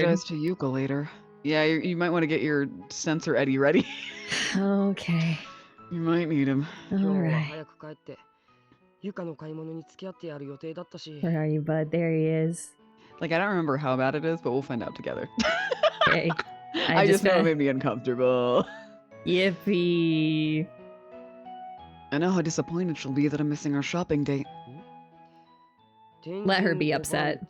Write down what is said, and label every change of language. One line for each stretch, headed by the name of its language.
English: apologize to Yuka later. Yeah, you might want to get your sensor Eddie ready. Okay. You might need him.
Japanese: 今日は
English: Alright.
Japanese: 早く帰ってゆかの買い物に付き合ってやる予定だったし。
English: Where are you, bud? There he is. Like, I don't remember how bad it is, but we'll find out together. Okay. I just know it made me uncomfortable. Yippee. I know how disappointed she'll be that I'm missing our shopping date. Let her be upset.